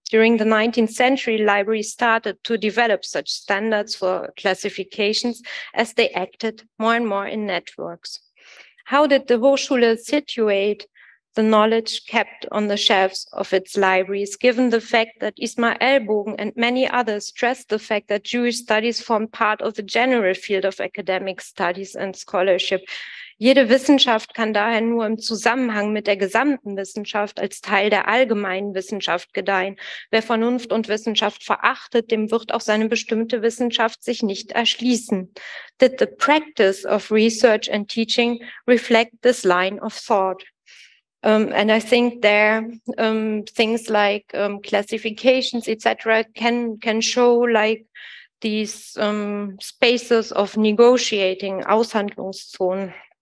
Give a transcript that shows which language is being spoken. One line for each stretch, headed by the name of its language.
English: During the 19th century, libraries started to develop such standards for classifications as they acted more and more in networks. How did the Hochschule situate the knowledge kept on the shelves of its libraries, given the fact that Ismar Elbogen and many others stressed the fact that Jewish studies form part of the general field of academic studies and scholarship?
German: Jede Wissenschaft kann daher nur im Zusammenhang mit der gesamten Wissenschaft als Teil der allgemeinen Wissenschaft gedeihen. Wer Vernunft und Wissenschaft verachtet, dem wird auch seine bestimmte Wissenschaft sich nicht erschließen.
English: Did the practice of research and teaching reflect this line of thought? And I think there things like classifications, etc., can show like these spaces of negotiating, Aushandlungszonen.